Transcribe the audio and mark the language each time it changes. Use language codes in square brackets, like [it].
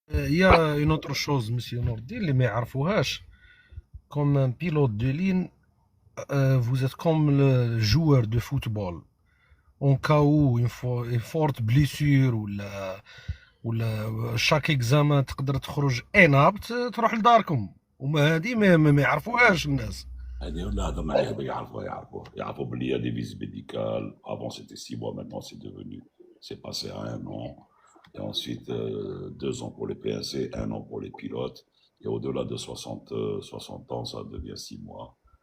[fr] Il y a une autre chose, monsieur Nourdin, [ar] اللي ما يعرفوهاش. [fr] Comme un pilote de ligne, vous êtes comme le joueur de football. En cas où une forte blessure [ar] ولا [fr] chaque examen [ar] تقدر تخرج [fr] inapte [ar] تروح لداركم. وما هذه ما يعرفوهاش الناس. هذا ما يعرفوا باللي [fr] il y a des visites médicales. Avant c'était 6 mois, maintenant c'est passé à 1 an. Et ensuite 2 ans pour les PNC, 1 an pour les pilotes. Et au-delà de 60 ans, ça devient 6 mois.